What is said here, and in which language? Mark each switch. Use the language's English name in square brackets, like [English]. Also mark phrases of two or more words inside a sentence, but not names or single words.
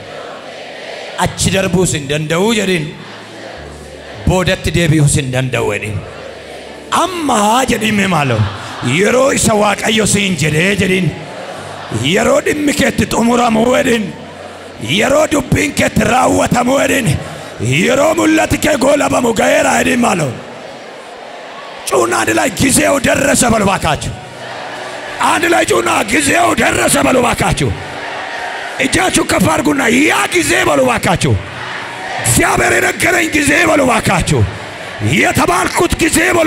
[Oromo] Achi darbuus hin danda'u jedhin. Boodatti deebi'uus hin danda'u jedhin. Amma jedhime maalo. Yeroo isa Waaqayyo siin jedhee jedhin. Yeroo dhimmi keetti xumuramu jedhin. Yeroo dubbiin keetti raawwatamu jedhin. Yeroo mul'ati kee goolabamu ga'eera jedhin maalo. [Amharic] ጩና አንድ ላይ ጊዜው ደረሰ በሉ ባካችሁ። አንድ ላይ ጩና ጊዜው ደረሰ በሉ ባካችሁ። እጃችሁ ከፍ አድርጉና ያ ጊዜ በሉ ባካችሁ። እግዚአብሔር የነገረኝ ጊዜ በሉ ባካችሁ። የተባልኩት ጊዜ በሉ